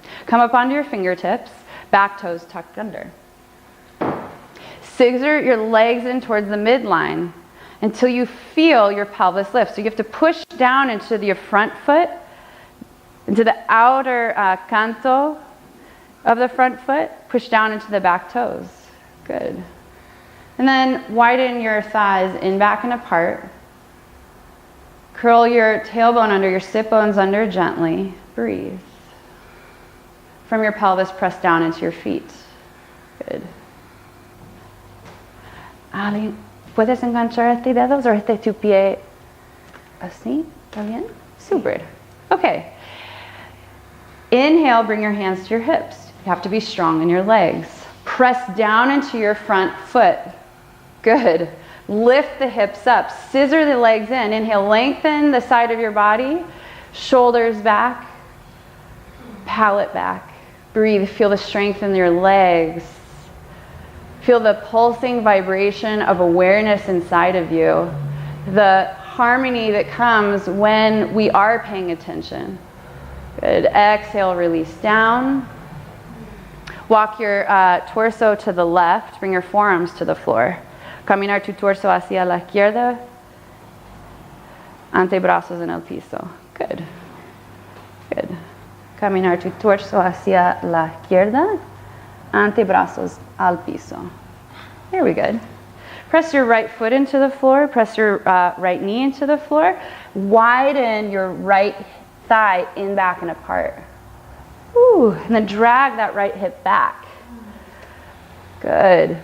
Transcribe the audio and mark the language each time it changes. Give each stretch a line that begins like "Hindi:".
English: Come up onto your fingertips, back toes tucked under. Scissor your legs in towards the midline until you feel your pelvis lift. So you have to push down into your front foot, into the outer canto of the front foot, push down into the back toes. Good. And then widen your thighs in, back, and apart. Curl your tailbone under, your sit bones under gently. Breathe. From your pelvis, press down into your feet. Good.
Spanish: Ali, ¿puedes enganchar este dedos o este tu pie así? ¿Está bien? Super. Okay.
English: Inhale, bring your hands to your hips. You have to be strong in your legs. Press down into your front foot. Good. Lift the hips up. Scissor the legs in. Inhale, lengthen the side of your body. Shoulders back. Palate back. Breathe. Feel the strength in your legs. Feel the pulsing vibration of awareness inside of you. The harmony that comes when we are paying attention. Good. Exhale, release down. Walk your torso to the left. Bring your forearms to the floor.
Spanish: Caminar tu torso hacia la izquierda. Antebrazos en el piso.
English: Good. Good.
Spanish: Caminar tu torso hacia la izquierda. Antebrazos al piso.
English: There we go. Press your right foot into the floor. Press your right knee into the floor. Widen your right thigh in, back, and apart. Ooh, and then drag that right hip back. Good.